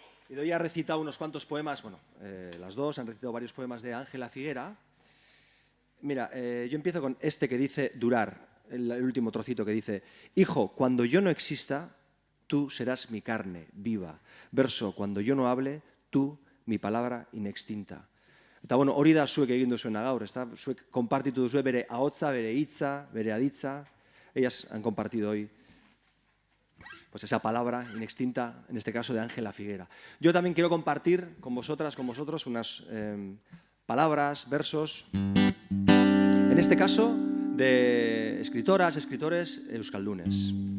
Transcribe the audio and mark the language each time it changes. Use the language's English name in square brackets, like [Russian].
[Spanish] Idoia ha recitado unos cuantos poemas, bueno, las dos han recitado varios poemas de Ángela Figuera. Mira, yo empiezo con este que dice durar, el último trocito que dice: hijo, cuando yo no exista, tú serás mi carne viva. Verso, cuando yo no hable, tú mi palabra inextinta. [Basque] Eta bueno, hori da zuek egin duzuena gaur, ezta? Zuek konpartitu duzue bere ahotsa, bere hitza, bere aditza. [Spanish] Ellas han compartido hoy pues esa palabra inextinta, en este caso de Ángela Figuera. Yo también quiero compartir con vosotras, con vosotros, unas palabras, versos, en este caso de escritoras, escritores euskaldunes.